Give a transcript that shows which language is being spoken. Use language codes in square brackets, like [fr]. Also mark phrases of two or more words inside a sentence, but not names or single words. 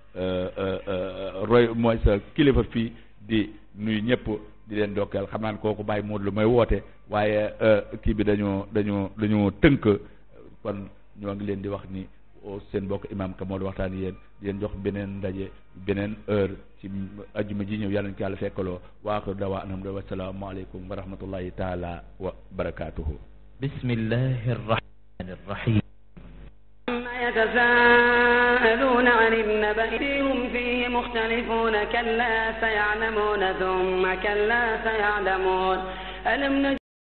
[wo] mooy sa kilifa fii di nuyu ñëpp di leen dokkeel xam naa kooku Baye Modou lu may woote waaye kii bi dañoo tënk kon ñoo ngi leen di wax ni seen mbokk imam ka moo di waxtaan yéen di leen jox beneen ndaje beneen heure ci ajjuma ji ñëw yàlla nañu ko yàlla fekkaloo [ar] وآخر دعوانا الحمد لله والسلام عليكم ورحمة الله تعالى وبركاته. بسم الله الرحمن الرحيم. يتساءلون عن النبأ الذي هم فيه مختلفون كلا سيعلمون ثم كلا سيعلمون